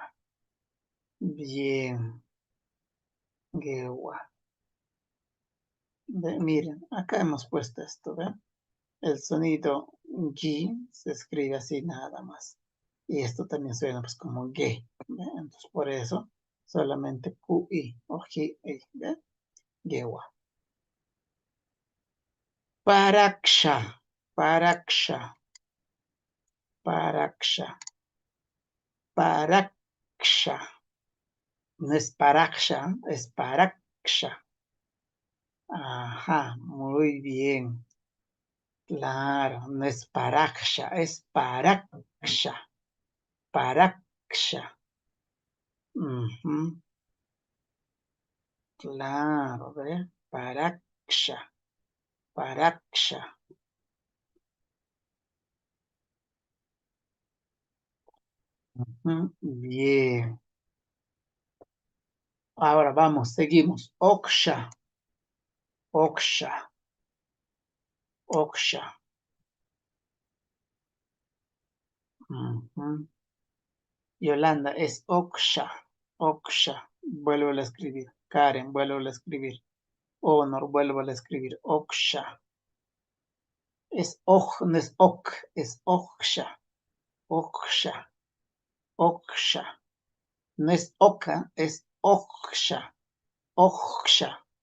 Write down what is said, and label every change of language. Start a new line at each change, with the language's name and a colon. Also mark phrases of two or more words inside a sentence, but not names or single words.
Spanish: Bien, Gewa. Miren, acá hemos puesto esto, ¿ven? El sonido G se escribe así nada más. Y esto también suena pues como G. ¿Ve? Entonces por eso solamente QI o GI. ¿Ve? Gewa. Paraksha. Paraksha. Paraksha. Paraksha. No es paraksha, es paraksha. Ajá, muy bien. Claro, no es paraksha, es paraksha. Paraksha. Ujú. Claro, ¿ve? Paraksha, paraksha. Bien. Ahora vamos, seguimos. Oksha, oksha, oksha. Yolanda, es oksha, oksha. Vuelvo a escribir. Karen, vuelvo a escribir. Honor, vuelvo a escribir. Oksha. Es ok, no es ok, es oksha, oksha, oksha. No es oka, es oksha, oksha.